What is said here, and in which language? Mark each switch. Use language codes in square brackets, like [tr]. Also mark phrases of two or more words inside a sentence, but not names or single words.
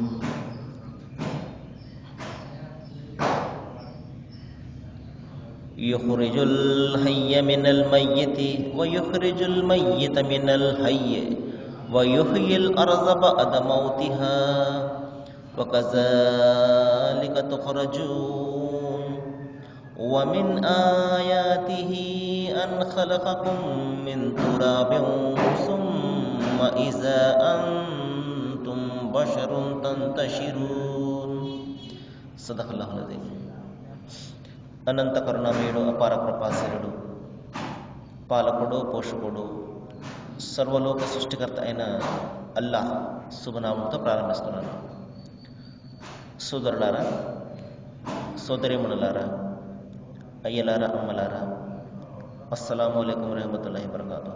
[ar] يخرج الحي من الميت ويخرج الميت من الحي ويحيي الأرض بعد موتها وكذلك تخرجون. ومن آياته أن خلقكم من تراب ثم إذا أنتم بشر تنتشرون. صدق الله العظيم. [te] అనంత కరుణామయుడు, అపార కృపాశీలుడు, పాలకుడు, పోషకుడు, సర్వలోక సృష్టికర్త అయిన అల్లాహ్ శుభనామంతో ప్రారంభిస్తున్నాను. సోదరులారా, సోదరీమణులారా, అయ్యలారా, అమ్మలారా, [ar] السلام عليكم ورحمة الله وبركاته.